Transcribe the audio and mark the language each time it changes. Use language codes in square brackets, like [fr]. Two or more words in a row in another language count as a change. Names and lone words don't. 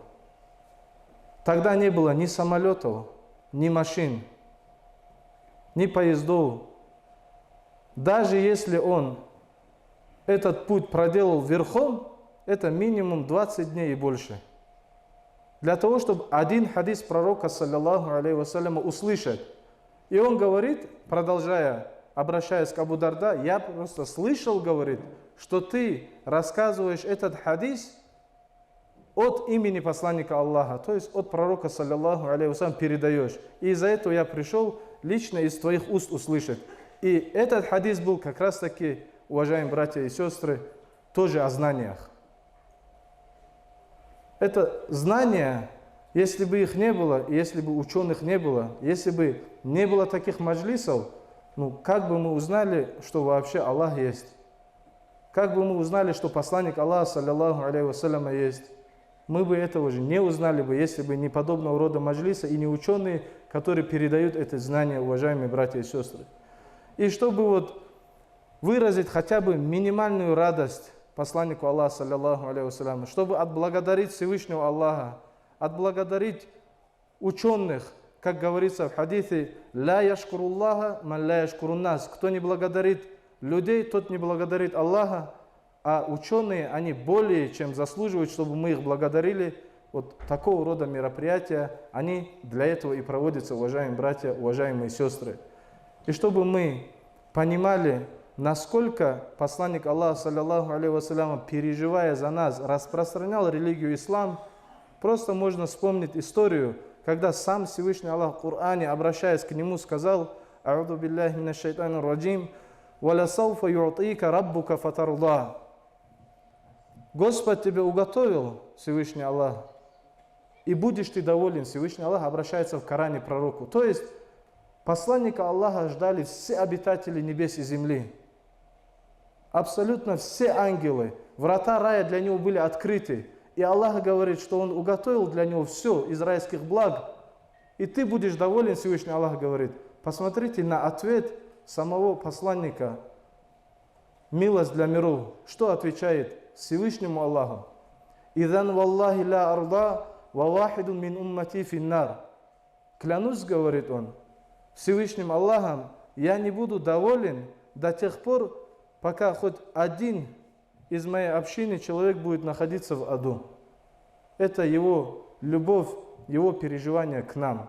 [ru] Тогда не было ни самолетов, ни машин, ни поездов. Даже если он этот путь проделал верхом, это минимум 20 дней и больше. Для того, чтобы один хадис пророка, [ar] صلى الله عليه وسلم, [ru] услышать. И он говорит, продолжая, обращаясь к Абу Дарда, я просто слышал, говорит, что ты рассказываешь этот хадис от имени посланника Аллаха, то есть от пророка, [ar] صلى الله عليه وسلم, [ru] передаешь. И из-за этого я пришел лично из твоих уст услышать. И этот хадис был как раз таки, уважаемые братья и сестры, тоже о знаниях. Это знания, если бы их не было, если бы ученых не было, если бы не было таких маджлисов, ну как бы мы узнали, что вообще Аллах есть? Как бы мы узнали, что посланник Аллаха, [ar] صلى الله عليه وسلم, [ru] есть? Мы бы этого же не узнали бы, если бы не подобного рода маджлиса и не ученые, которые передают это знание, уважаемые братья и сестры. И чтобы вот выразить хотя бы минимальную радость посланнику Аллаха, [ar] صلى الله عليه وسلم, [ru] чтобы отблагодарить Всевышнего Аллаха, отблагодарить ученых, как говорится в хадисе, [ar] «لا يشكر الله، من لا يشكر الناس». [ru] Кто не благодарит людей, тот не благодарит Аллаха, а ученые, они более чем заслуживают, чтобы мы их благодарили. Вот такого рода мероприятия, они для этого и проводятся, уважаемые братья, уважаемые сестры. И чтобы мы понимали, насколько посланник Аллаха, [ar] صلى الله عليه وسلم, [ru] переживая за нас, распространял религию ислам, просто можно вспомнить историю, когда сам Всевышний Аллах в Коране, обращаясь к нему, сказал: [ar] «أعوذ بالله من الشيطان الرجيم، ولسوف يعطيك ربك فترضى». [ru] Господь тебе уготовил, Всевышний Аллах, и будешь ты доволен. Всевышний Аллах обращается в Коране к пророку. То есть посланника Аллаха ждали все обитатели небес и земли. Абсолютно все ангелы. Врата рая для него были открыты. И Аллах говорит, что Он уготовил для него все из райских благ. И ты будешь доволен, Всевышний Аллах говорит. Посмотрите на ответ самого посланника. Милость для миров. Что отвечает Всевышнему Аллаху? [ar] «إذن والله لا أرضى وواحد من أمتي في النار». [ru] Клянусь, говорит он, Всевышним Аллахом, я не буду доволен до тех пор, пока хоть один из моей общины человек будет находиться в аду. Это его любовь, его переживание к нам.